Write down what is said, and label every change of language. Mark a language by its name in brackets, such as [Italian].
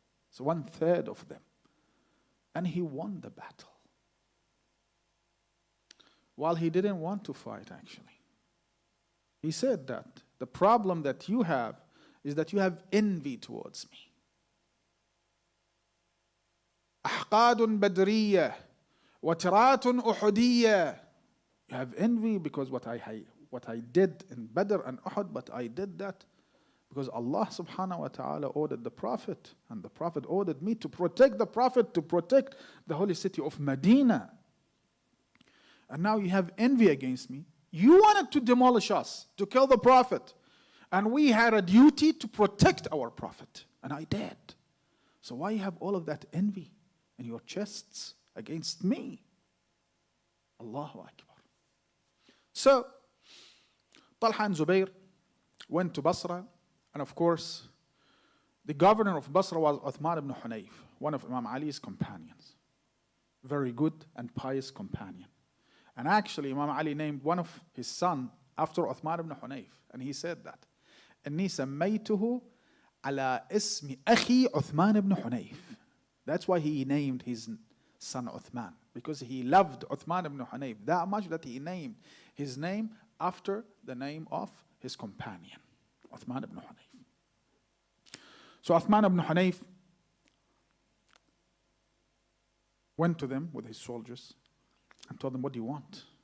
[English] So 1/3 of them. And he won the battle. While he didn't want to fight actually. He said that the problem that you have is that you have envy towards me. [Arabic] أحقاد بدرية وترات أحدية. [English] You have envy because what I did in Badr and Uhud, but I did that because Allah subhanahu wa ta'ala ordered the Prophet, and the Prophet ordered me to protect the Prophet, to protect the holy city of Medina. And now you have envy against me. You wanted to demolish us, to kill the Prophet. And we had a duty to protect our Prophet. And I did. So why you have all of that envy in your chests against me? Allahu Akbar. So, Talha and Zubair went to Basra. And of course, the governor of Basra was Uthman ibn Hunayf, one of Imam Ali's companions. Very good and pious companion. And actually, Imam Ali named one of his son after Uthman ibn Hunayf. And he said that. [Arabic] إني سميته على اسم أخي عثمان ibn Hunayf. [English] That's why he named his son Uthman. Because he loved Uthman ibn Hunayf that much that he named his name after the name of his companion, Uthman ibn Hunayf. So Uthman ibn Hunayf went to them with his soldiers and told them, what do you want?